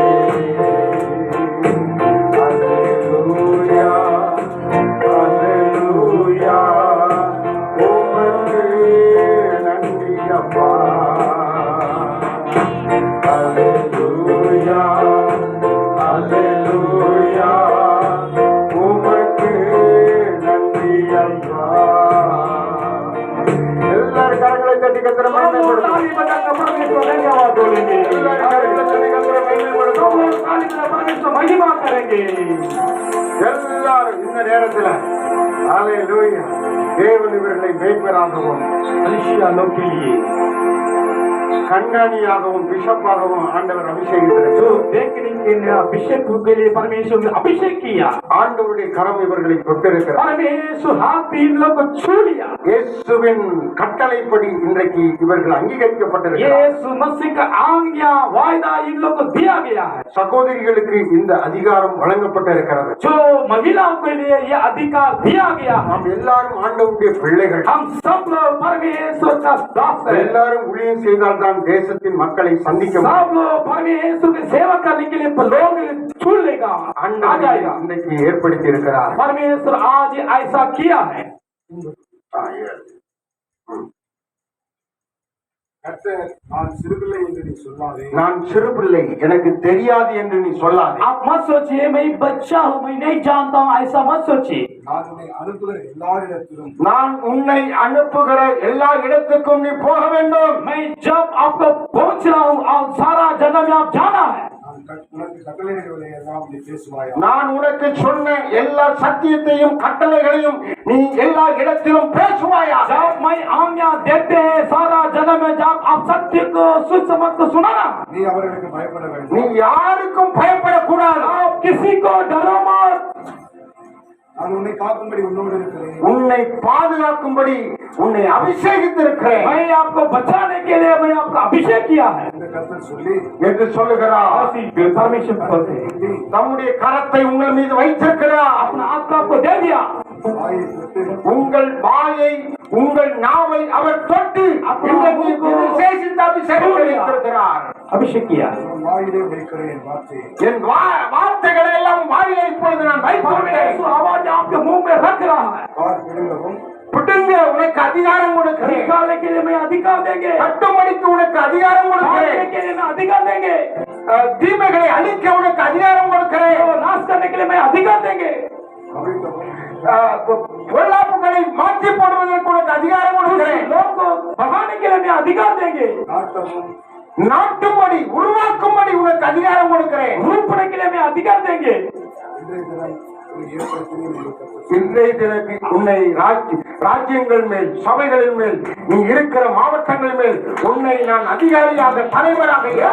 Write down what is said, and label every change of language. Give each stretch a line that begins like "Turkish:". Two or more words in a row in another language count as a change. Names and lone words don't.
Tamil: அல்லேலூயா அல்லேலூயா உமக்கு நன்றி அப்பா அல்லேலூயா அல்லேலூயா உமக்கு நன்றி அப்பா எல்லாரும் கரங்களை தட்டி கத்திர
Hindi: महिमा करेंगे
Tamil: எல்லாரும் இந்த நேரத்துல அல்லேலூயா தேவன் இவர்களை மேய்ப்பராகவும் கண்ணாடியாகவும் பிஷப்பாகவும் ஆண்டவர் அபிஷேகித்தார்.
Hindi: अभिषेक के लिए परमेश्वर ने अभिषेक किया.
Tamil: ஆண்டவருடைய கரம் இவர்களை தொட்டிருக்கிறது.
Hindi: परमेश्वर हाथ इन लोग को छू लिया.
Tamil: இயேசுவின் கட்டளைப்படி இன்றைக்கு இவர்கள் அங்கீகரிக்கப்பட்டிருக்கிறார்கள்.
Hindi: यीशु मसीह का आज्ञा वायदा इन लोग को दिया गया है.
Tamil: சகோதரிகளுக்கு இந்த அதிகாரம் வழங்கப்பட்டிருக்கிறது.
Hindi: जो महिलाओं के लिए ये अधिकार दिया गया है.
Tamil: நாம் எல்லாரும் ஆண்டவருடைய பிள்ளைகள்.
Hindi: हम सब लोग परमेश्वर का दास हैं.
Tamil: எல்லாரும் ஊழியம் செய்தால்தான் தேசத்தின் மக்களை சந்திக்க முடியும்.
Hindi: सब लोग परमेश्वर की सेवा करने के लिए लोग छू लेगा.
Tamil: ஆண்டவர் இன்றைக்கு ஏற்படுத்தி இருக்கிறார்.
Hindi: परमेश्वर आज ऐसा किया है.
Tamil: நான் சிறு பிள்ளை எனக்கு தெரியாது என்று நீ சொல்லாதே.
Hindi: आप मत सोचिए मैं बच्चा हूँ मैं नहीं जानता हूँ ऐसा मत सोचिए.
Tamil: நான் உன்னை அனுப்புகிற எல்லா இடத்துக்கும் நீ போக வேண்டும்.
Hindi: मैं जब आपको पहुँच रहा हूँ और सारा जगह में आप जाना है.
Tamil: நான் உனக்கு சொன்ன எல்லா சத்தியத்தையும் கட்டளைகளையும் நீ எல்லா இடத்திலும் பேசுவாயா.
Hindi: जब मैं आज्ञा देते हैं सारा जगह में जब आप सत्य को सुसमझ को सुनाना.
Tamil: நீ யாருக்கும் பயப்படக்கூடாது.
Hindi: आप किसी को डरो मत.
Tamil: உன்னை பாதுகாக்கும்படி உன்னை அபிஷேகித்திருக்கிறேன்.
Hindi: मैं आपको बचाने के लिए मैं आपको अभिषेक किया है
Tamil: என்று சொல்லுகிறார்.
Hindi: परमेश्वर बोलते हैं
Tamil: தம்முடைய கரத்தை உங்கள் மீது வைத்திருக்கிறார்.
Hindi: अपना हाथ को आपको दे दिया.
Tamil: உங்கள் வாயை உங்கள் நாவை அவர் தொட்டு இன்றைக்கு விசேஷித்த அபிஷேகம் வைத்திருக்கிறார்.
Hindi: अभिषेक किया.
Tamil: என் வார்த்தைகளை எல்லாம் வாயிலை இப்பொழுது நான் வைத்திருக்கிறேன்.
Hindi: आवाज आपके मुंह में रख रहा है.
Tamil: புட்டுங்க உனக்கு அதிகாரம் கொடுக்கிறேன்.
Hindi: निकालने के लिए मैं अधिकार देंगे.
Tamil: கட்டும்படிக்கு உனக்கு அதிகாரம் கொடுக்கிறேன்.
Hindi: के लिए मैं अधिकार देंगे.
Tamil: தீமைகளை அழிக்க உனக்கு அதிகாரம் கொடுக்கிறேன்.
Hindi: नाश करने के लिए मैं अधिकार देंगे.
Tamil: பொல்லாப்புகளை மாற்றி போடுவதற்கு உனக்கு அதிகாரம் கொடுக்கிறேன்.
Hindi: लोग को भगाने के लिए मैं अधिकार देंगे.
Tamil: நாட்டும்படி உருவாக்கும்படி உனக்கு அதிகாரம் கொடுக்கிறேன்.
Hindi: रूपने के लिए मैं अधिकार देंगे.
Tamil: இன்றைய தினக்கு உன்னை ராஜ்யங்கள் மேல் சபைகளின் மேல் நீ இருக்கிற மாவட்டங்கள் மேல் உன்னை நான் அதிகாரியாக தலைவராக